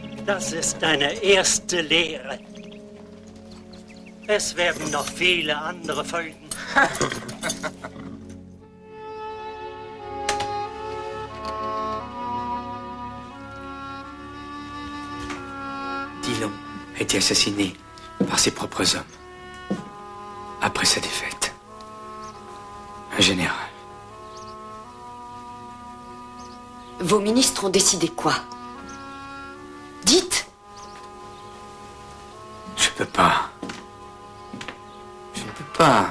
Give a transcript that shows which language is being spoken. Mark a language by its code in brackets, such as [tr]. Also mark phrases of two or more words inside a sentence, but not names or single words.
[de] Das ist eine erste Lehre. Es werden noch viele andere folgen. [fr] Dillon a été assassiné par ses propres hommes. Après sa défaite. Un général. Vos ministres ont décidé quoi? Dites! Je peux pas. Je ne peux pas.